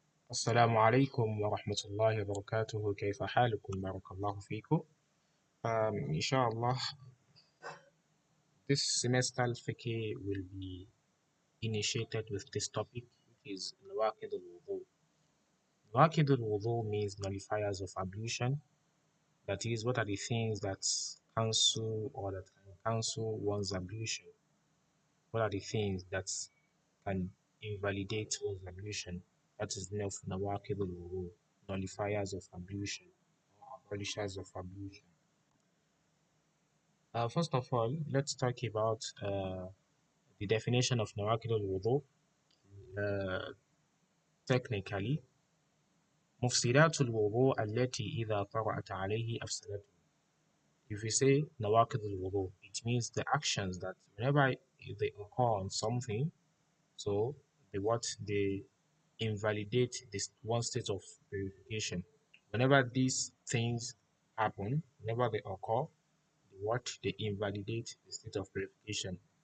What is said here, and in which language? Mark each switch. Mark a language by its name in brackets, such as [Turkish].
[Arabic] السلام عليكم ورحمة الله وبركاته. كيف حالكم؟ بارك الله فيكم. [English] Inshallah, this semester fiqh will be initiated with this topic, which is nawaqid al-wudu. Nawaqid al-wudu means nullifiers of ablution. That is, what are the things that cancel or that can cancel one's ablution? What are the things that can invalidate one's ablution? That is the name of nawaqid al-wudu, nullifiers of ablution or abolishers of ablution. First of all, let's talk about the definition of nawaqid al-wudu. [Arabic] Uh, [English] Technically, [Arabic] مفسدات الوضوء التي إذا طرأت عليه أفسدته. [English] If we say nawaqid al-wudu, it means the actions that whenever they occur on something, so they invalidate this one state of purification. Whenever these things happen, whenever they occur, they invalidate the state of purification.